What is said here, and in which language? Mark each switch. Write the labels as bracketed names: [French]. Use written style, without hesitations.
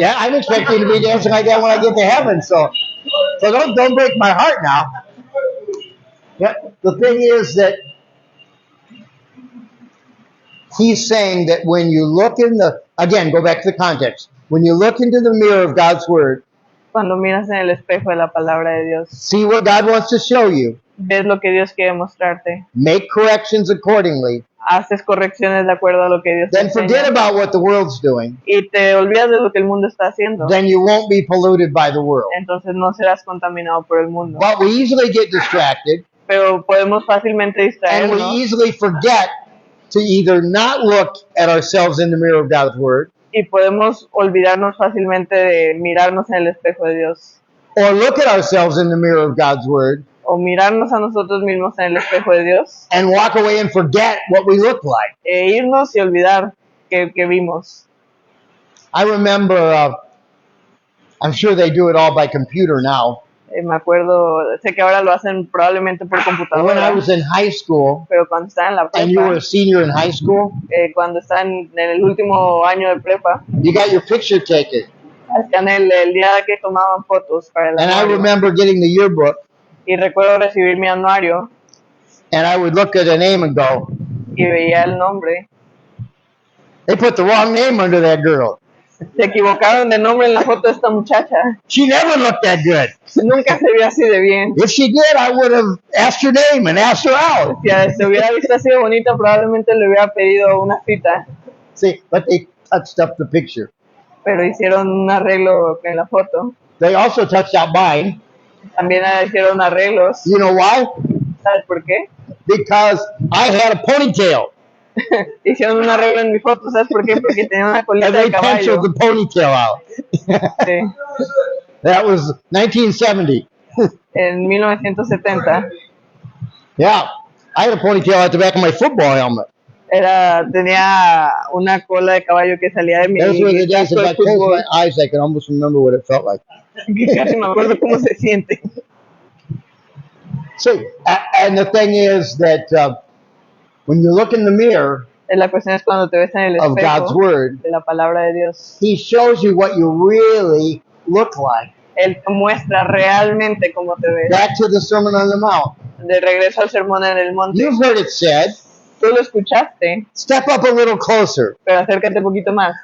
[English] Yeah, I'm expecting to be dancing like that when I get to heaven, so don't break my heart now. Yeah, the thing is that he's saying that when you look in again, go back to the context. When you look into the mirror of God's word, [Spanish] Cuando miras en el espejo de la palabra de Dios, [English] see what God wants to show you, [Spanish] ves lo que Dios quiere mostrarte, [English] make corrections accordingly, [Spanish] haces correcciones de acuerdo a lo que Dios te [English] then forget [Spanish] enseña [English] about what the world's doing. [Spanish] y te olvidas de lo que el mundo está haciendo. [English] Then you won't be polluted by the world. [Spanish] Entonces no serás contaminado por el mundo. [English] But we easily get distracted, [Spanish] Pero podemos fácilmente [English] and we [Spanish] distraernos [English] easily forget to either not look at ourselves in the mirror of God's word, [Spanish] y podemos olvidarnos fácilmente de mirarnos en el espejo de Dios [English] or look at ourselves in the mirror of God's word, [Spanish] o mirarnos a nosotros mismos en el espejo de Dios [English] and walk away and forget what we look like. [Spanish] e irnos y olvidar que vimos. [English] I remember, I'm sure they do it all by computer now. [Spanish] Me acuerdo, sé que ahora lo hacen probablemente por [English] But when I [Spanish] computadora, [English] was in high school, [Spanish] pero cuando estaba en la [English] and you were [Spanish] prepa, [English] a senior in high school, [Spanish] cuando estaba en el último año de prepa, [English] you got your picture taken. [Spanish] hacían el día que tomaban fotos para el [English] And I [Spanish] anuario. [English] remember getting the yearbook, [Spanish] Y recuerdo recibir mi anuario [English] and I would look at a name and go, [Spanish] y veía el nombre. [English] they put the wrong name under that girl. [Spanish] Se equivocaron de nombre en la foto de esta muchacha. [English] She never looked that good. [Spanish] Nunca se vio así de bien. [English] If she did, I would have asked her name and asked her out. [Spanish] Si se hubiera visto así de bonita, probablemente le hubiera pedido una cita. [English] See, but they touched up the picture. [Spanish] Pero hicieron un arreglo en la foto. [English] They also touched out mine. [Spanish] También hicieron arreglos. [English] You know why? [Spanish] ¿Sabes por qué? [English] Because I had a ponytail. [Spanish] Hicieron un arreglo en mi foto. ¿Sabes por qué? Porque tenía una colita [English] And [Spanish] de [English] they [Spanish] caballo. [English] penciled the ponytail out. [Spanish] Sí. [English] That was 1970. [Spanish] En 1970 [English] Yeah. I had a ponytail at the back of my football helmet. [Spanish] tenía una cola de caballo que salía de mi [English] That's where the [Spanish] casco de [English] back close [Spanish] fútbol. [English] my eyes. I can almost remember what it felt like. [Spanish] Que casi me acuerdo cómo se siente. [English] See, and the thing is that when you look in the mirror [Spanish] La cuestión es cuando te ves en el [English] of God's [Spanish] espejo [English] word, [Spanish] de la palabra de Dios. [English] He shows you what you really look like. [Spanish] Él te muestra realmente cómo te ves. [English] Back to the Sermon on the Mount. [Spanish] De regreso al sermón en el monte. [English] You've heard it said, [Spanish] Tú lo escuchaste, [English] step up a little closer. [Spanish] pero acércate un poquito más.